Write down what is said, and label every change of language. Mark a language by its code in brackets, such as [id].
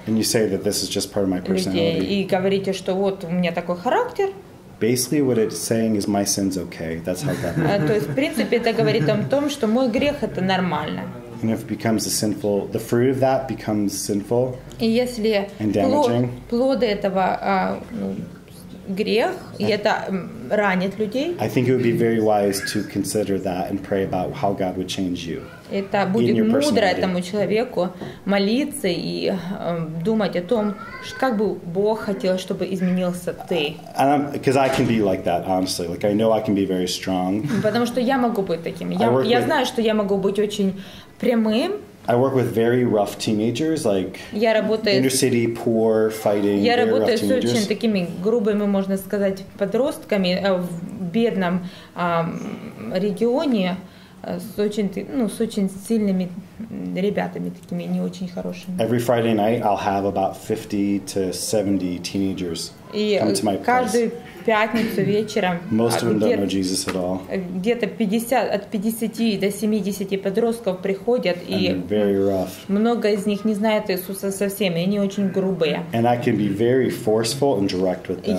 [en] and you say that this is just part of my personality, [ru] и говорите, что вот у меня такой характер. [en] Basically, what it's saying is my sin's okay. That's how that. [ru] То есть, в принципе, это говорит о том, что мой грех это нормально. [en] And if it becomes the fruit of that becomes sinful [ru] и если [en] and damaging, [ru] плоды этого грех, и это ранит людей. [en] I think it would be very wise to consider that and pray about how God would change you. [ru] Это будет мудро этому человеку молиться и думать о том, как бы Бог хотел, чтобы изменился ты. [en] Because I can be like that, honestly. Like I know I can be very strong. [ru] Потому что я могу быть таким. Я знаю, что я могу быть очень прямым. [en] I work with very rough teenagers, like inner city, poor, fighting, [ru] я [en] very rough [ru] работаю с очень [en] teenagers. [ru] такими грубыми, можно сказать, подростками в бедном регионе, с очень сильными ребятами, такими не очень хорошими. [en] Every Friday night, I'll have about 50 to 70 teenagers come to my place. [ru] Каждую пятницу вечером [en] Most of them don't know Jesus at all. [ru] Где-то от 50 до 70 подростков приходят, и много из них не знают Иисуса совсем, и они очень грубые. [en] And I can be very forceful and direct with them.